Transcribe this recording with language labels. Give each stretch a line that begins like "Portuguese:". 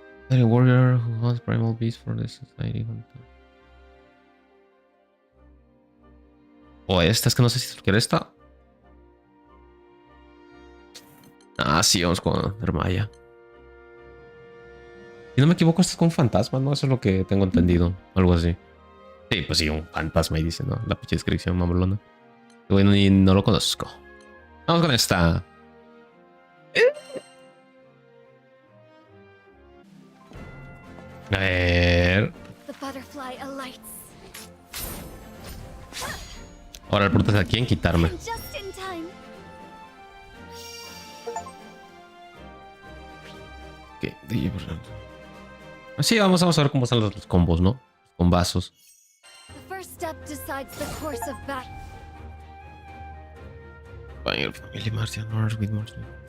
English: A warrior who hunts primal beasts for the society.
Spanish: O esta, es que no sé si quiero esta. Ah, sí, vamos con Hermaya. Si no me equivoco, esto es con un fantasma, ¿no? Eso es lo que tengo entendido. Algo así. Sí, pues sí, un fantasma ahí dice, ¿no? La pinche descripción mamalona. Bueno, ni no lo conozco. Vamos con esta. A ver.
English: The butterfly alights.
Spanish: Ahora el punto es a quién quitarme.
English: And just in time.
Spanish: ¿Qué? Así vamos a ver cómo están los combos, ¿no? Con vasos.
English: The first step decides the course of battle. Family Martian North with Martian.